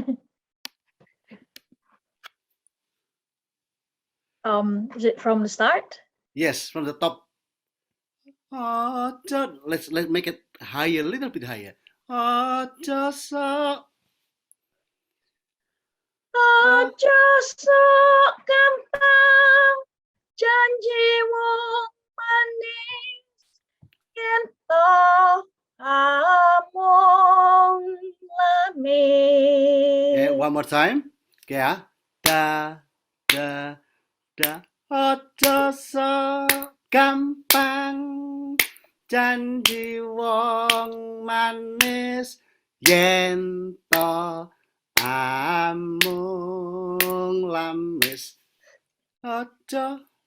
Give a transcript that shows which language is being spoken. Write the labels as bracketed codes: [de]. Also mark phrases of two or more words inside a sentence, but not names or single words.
[en] Is it from the start? Yes, from the top. Let's make it higher, a little bit higher. [jv] Ojo sok gampang janji wong manis yen to among lamis. [en] Okay, one more time. Okay, ya. Da, da, da. [jv] Ojo sok gampang janji wong manis yen to amung lamis. Ojo